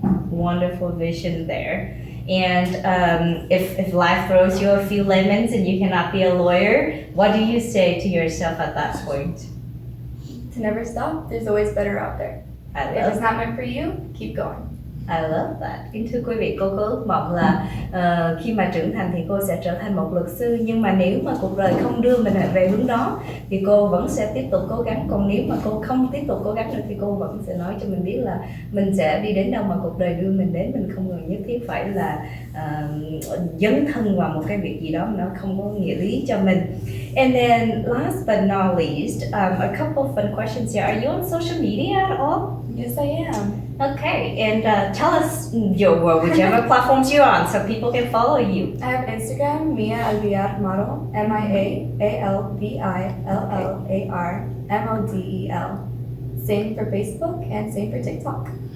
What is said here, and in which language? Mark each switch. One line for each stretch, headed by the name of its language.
English: Wonderful vision there. And if life throws you a few lemons and you cannot be a lawyer, what do you say to yourself at that point? To never stop, there's always better out there. I If love it's not meant for you, keep going. I love that.
Vietnamese: Kính thưa quý vị, cô có ước mong là khi mà trưởng thành thì cô sẽ trở thành một luật sư, nhưng mà nếu mà cuộc đời không đưa mình về hướng đó thì cô vẫn sẽ tiếp tục cố gắng. Còn nếu mà cô không tiếp tục cố gắng được thì cô vẫn sẽ nói cho mình biết là mình sẽ đi đến đâu mà cuộc đời đưa mình đến. Mình không cần nhất thiết phải là dấn thân vào một cái việc gì đó mà nó không có nghĩa lý cho mình.
English: And then last but not least, a couple of fun questions here. Are you on social media at all? Yes, I am. Okay, and tell us whichever platforms you're on so people can follow you. I have Instagram, Mia ALVILLAR Model, MIAALVILLAR Same for Facebook and same for TikTok.